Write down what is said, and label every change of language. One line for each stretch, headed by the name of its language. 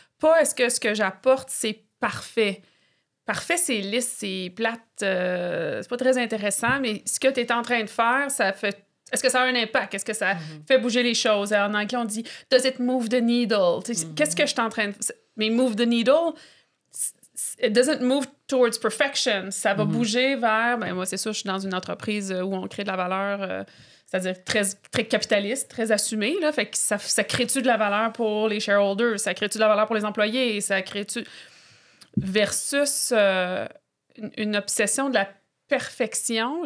French: Pas est-ce que ce que j'apporte, c'est parfait. Parfait, c'est lisse, c'est plate, c'est pas très intéressant, mais ce que tu es en train de faire, ça fait... Est-ce que ça a un impact? Est-ce que ça fait bouger les choses? En anglais, on dit «
English: Does it move the needle?
French: » Qu'est-ce que je suis en train de...
English: Mais « move the needle », it doesn't move towards perfection.
French: Ça va bouger vers... Ben moi, c'est sûr, je suis dans une entreprise où on crée de la valeur, c'est-à-dire très, très capitaliste, très assumée. Là, fait que ça crée-tu de la valeur pour les shareholders? Ça crée-tu de la valeur pour les employés? Ça crée-tu... Versus une obsession de la perfection.